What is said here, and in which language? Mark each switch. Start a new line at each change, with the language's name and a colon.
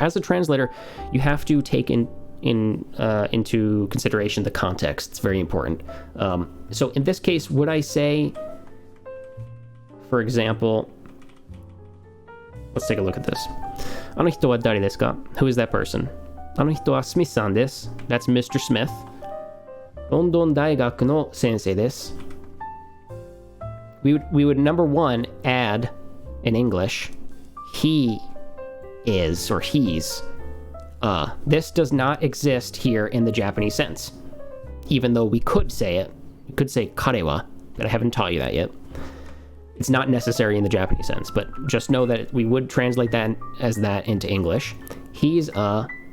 English: As a translator, you have to take into consideration the context. It's very important. So in this case, would I say, for example, let's take a look at this.
Japanese: あの人は誰ですか?
English: Who is that person?
Japanese: あの人はスミスさんです.
English: That's Mr. Smith.
Japanese: ロンドン大学の先生です.
English: We would number one add in English, he is or he's. This does not exist here in the Japanese sense. Even though we could say it. We could say karewa, but I haven't taught you that yet. It's not necessary in the Japanese sense, but just know that we would translate that as that into English. He's a...